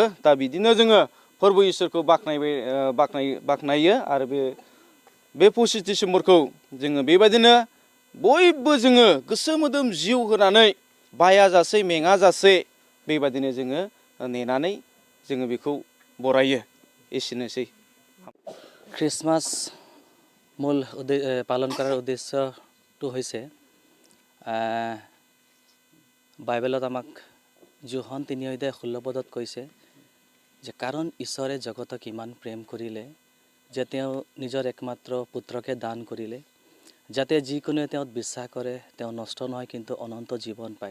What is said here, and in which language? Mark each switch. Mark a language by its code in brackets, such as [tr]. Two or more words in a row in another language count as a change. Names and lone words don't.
[brx] दा बिदिनो जोङो फोरबो इसोरखौ बाख्नायो आरो बे 25 डिसेम्बरखौ जोङो बेबायदिनो बयबो जोङो गोसो मोदोम जिउ होनानै बायाजासे मेङाजासे बेबायदिनो जोङो नेनानै जोङो बेखौ बरायो। एसेनोसै। [as] খ্ৰীষ্টমাছ মূল পালন কৰাৰ উদ্দেশ্যটো হৈছে বাইবেলত আমাক যোহন 3:16 কৈছে যে কাৰণ ঈশ্বৰে জগতক ইমান প্ৰেম কৰিলে যে তেওঁ নিজৰ একমাত্ৰ পুত্ৰকে দান কৰিলে যাতে যিকোনোৱে তেওঁত বিশ্বাস কৰে তেওঁ নষ্ট নহয় কিন্তু অনন্ত জীৱন পায়।